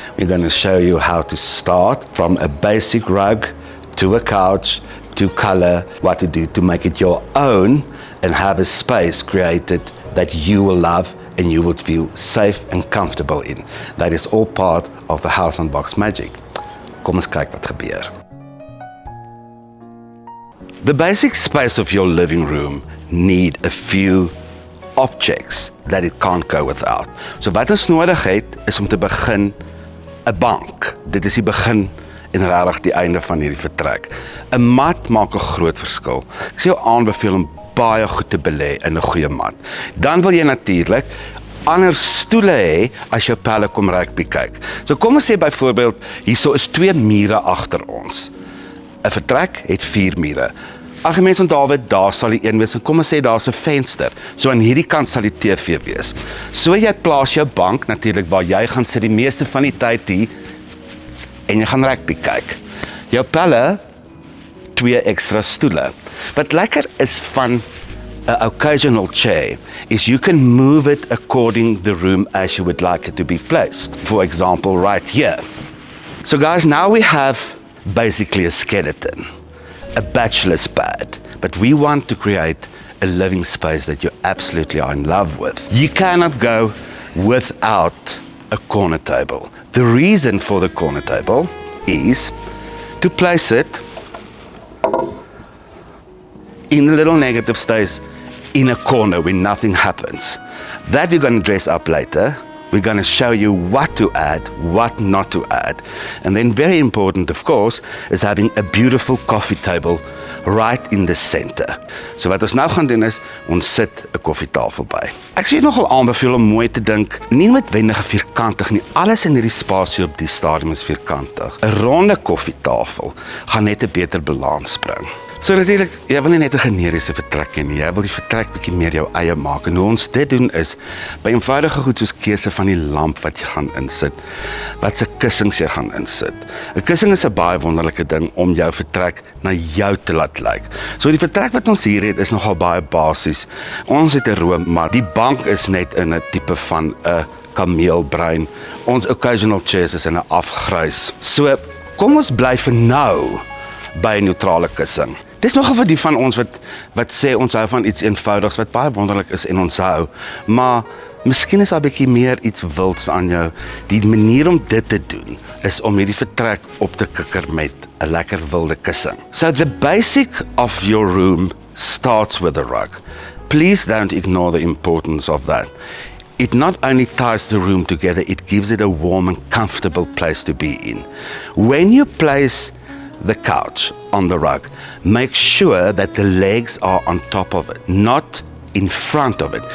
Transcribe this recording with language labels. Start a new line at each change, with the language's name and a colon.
English: We're going to show you how to start from a basic rug to a couch to color, what to do to make it your own and have a space created that you will love and you would feel safe and comfortable in. That is all part of the House Unboxed magic.
Afrikaans: Kom eens kyk wat gebeur.
English: The basic space of your living room need a few objects that it can't go without.
Afrikaans: So wat ons nodig het is om te begin 'n bank. Dit is die begin en regtig die einde van hierdie vertrek. 'n Mat maak 'n groot verskil. Ek sê jou aanbeveel om baie goed te belê in 'n goeie mat. Dan wil jy natuurlik ander stoele hê as jou pelle kom rugby kyk. So kom ons sê byvoorbeeld, hierso is 2 mure agter ons. 'n Vertrek het 4 mure. Algemeen onthaalwe, daar sal die een wees, en kom ons sê daar's 'n venster, so aan hierdie kant sal die TV wees. So jy plaas jou bank natuurlik waar jy gaan sit die meeste van die tyd hier, en jy gaan rugby kyk. Jou pelle, 2 ekstra stoele. Wat lekker is van
English: an occasional chair is you can move it according the room as you would like it to be placed. For example, right here. So guys, now we have basically a skeleton, a bachelor's pad, but we want to create a living space that you absolutely are in love with. You cannot go without a corner table. The reason for the corner table is to place it in a little negative space in a corner where nothing happens. That we're going to dress up later. We're going to show you what to add, what not to add. And then very important, of course, is having a beautiful coffee table right in the center.
Afrikaans: So wat ons nou gaan doen is, ons sit 'n koffietafel by. Ek sê nogal aanbeveel om mooi te dink, nie noodwendig vierkantig nie. Alles in hierdie spasie op die stadium is vierkantig. 'n Ronde koffietafel gaan net 'n beter balans bring. So natuurlik, jy wil nie net 'n generiese vertrek hê nie, jy wil die vertrek bietjie meer jou eie maak. En hoe ons dit doen is, by eenvoudige goed soos keuse van die lamp wat jy gaan insit, wat se kussings jy gaan insit. 'n Kussing is 'n baie wonderlike ding om jou vertrek na jou te laat lyk. So die vertrek wat ons hier het is nogal baie basies. Ons het 'n roommat, die bank is net in 'n tipe van 'n kameelbruin. Ons occasional chairs is in 'n afgrys. So kom ons bly vir nou by 'n neutrale kussing. Dis nogal vir die van ons wat sê ons hou van iets eenvoudigs wat baie wonderlik is en ons hou, maar miskien is daar 'n bietjie meer iets wilds aan jou. Die manier om dit te doen is om hierdie vertrek op te kikker met 'n lekker wilde kussing.
English: So the basic of your room starts with a rug. Please don't ignore the importance of that. It not only ties the room together, it gives it a warm and comfortable place to be in. When you place the couch on the rug, make sure that the legs are on top of it, not in front of it.